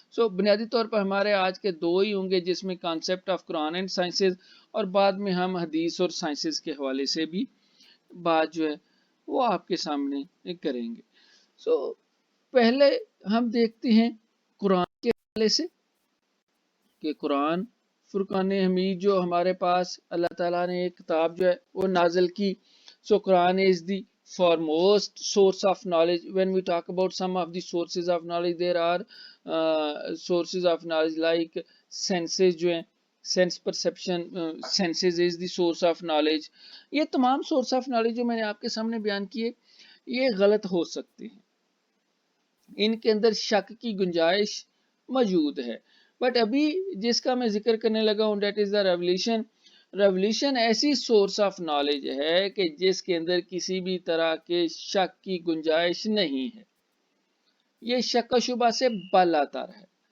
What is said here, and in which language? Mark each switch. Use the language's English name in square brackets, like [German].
[Urdu] بنیادی طور پر ہمارے آج کے دو ہی ہوں گے، جس میں concept of Quran and sciences, اور بعد میں ہم حدیث اور سائنسز کے حوالے سے بھی بات جو ہے وہ آپ کے سامنے کریں گے. پہلے ہم دیکھتے ہیں قرآن کے حوالے سے کہ قرآن فرقان حمید جو ہمارے پاس اللہ تعالیٰ نے ایک کتاب جو ہے وہ نازل کی. [English] Quran is the foremost source of knowledge. When we talk about some of the sources of knowledge, there are sources of knowledge like senses [Urdu] جو ہیں، [English] sense perception, senses is the source of knowledge. [Urdu] یہ تمام [English] source of knowledge [Urdu] جو میں نے آپ کے سامنے بیان کیے یہ غلط ہو سکتے ہیں، ان کے اندر شک کی گنجائش موجود ہے. بٹ ابھی جس کا میں ذکر کرنے لگا ہوں [English] That is the revelation. [Urdu] Revolution ایسی [English] source of knowledge [Urdu] ہے کہ جس کے اندر کسی بھی طرح کے شک کی گنجائش نہیں ہے، یہ شک و شبہ سے بالا تر ہے.